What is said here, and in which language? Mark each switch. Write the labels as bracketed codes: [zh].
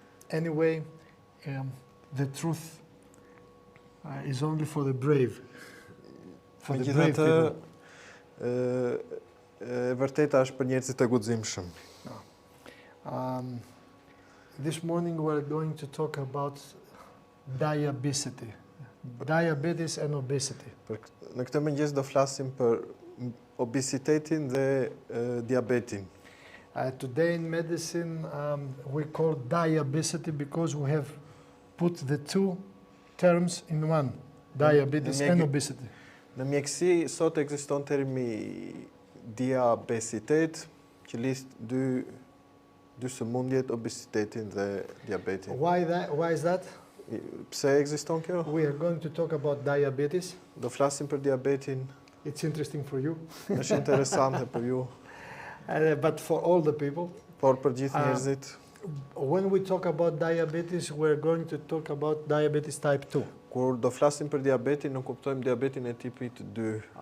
[en] Anyway, the truth is only for the brave. For the brave people. [sq] E vërteta është për njerëzit e guximshëm. [en] This morning we're going to talk about diabesity. Diabetes and obesity. [sq] Në këtë mëngjes do flasim për obezitetin dhe diabetin. [en] Today in medicine we call diabesity because we have put the two terms in one, diabetes and obesity. [sq] Në mjekësi sot ekziston termi diabesitet, që lidh dy sëmundjet, obezitetin dhe diabetin. [en] Why is that? [sq] Pse ekziston kjo? [en] We are going to talk about diabetes. [sq] Do flasim për diabetin. [en] It's interesting for you. [sq] Është interesante për ju. [en] But for all the people. [sq] Por për gjithë njerëzit. [en] When we talk about diabetes, we're going to talk about diabetes type 2. [sq] Kur do flasim për diabetin, nuk kuptojmë diabetin e tipit 2.